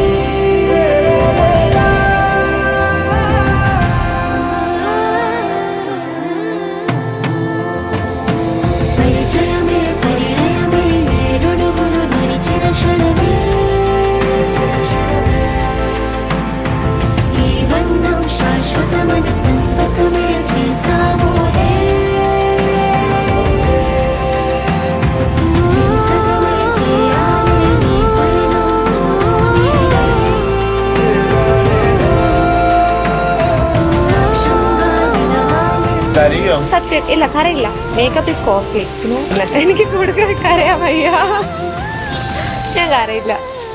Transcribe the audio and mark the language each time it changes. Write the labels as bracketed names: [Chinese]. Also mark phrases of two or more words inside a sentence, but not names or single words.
[Telugu] పరిచయమే పరిణయమే ఏడడుగులు నడిచిన క్షణమే ఈ బంధం శాశ్వతమైన సంతకమే చేసామోనే చెరుసగమే చేయాలి నీ పయనం తోడు నీడై సాక్ష్యంగా నిలవాలి [Malayalam] സത്യം ഇല്ല, കരയില്ല. [English] Makeup is costly. [Malayalam] എനിക്ക് കൂടുതൽ കരയാൻ വയ്യ. ഞാൻ കരയില്ല.